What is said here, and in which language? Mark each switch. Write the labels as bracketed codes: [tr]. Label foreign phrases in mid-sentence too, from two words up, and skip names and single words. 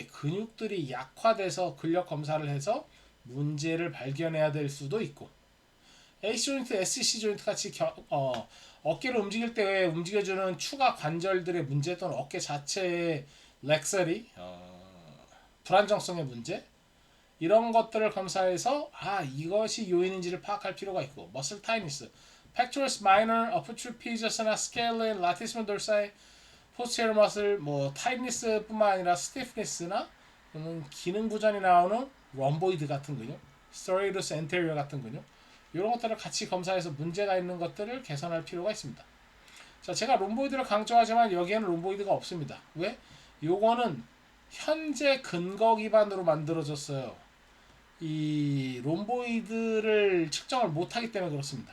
[ko] 근육들이 약화돼서 근력 검사를 해서 문제를 발견해야 될 수도 있고, [en] AC joint, SC joint [ko] 같이 어깨를 움직일 때 움직여주는 추가 관절들의 문제 또는 어깨 자체의 렉서리, 불안정성의 문제, 이런 것들을 검사해서 이것이 요인인지를 파악할 필요가 있고, [en] muscle tightness, pectoralis minor, upper trapezius나 scalene, latissimus dorsi, posterior muscle, [ko] 타이니스뿐만 아니라 stiffness나 또는 기능 부전이 나오는 럼보이드 같은 근육, [en] serratus anterior [ko] 같은 근육, 이런 것들을 같이 검사해서 문제가 있는 것들을 개선할 필요가 있습니다. 자, 제가 롬보이드를 강조하지만 여기에는 롬보이드가 없습니다. 왜? 요거는 현재 근거 기반으로 만들어졌어요. 이 롬보이드를 측정을 못하기 때문에 그렇습니다.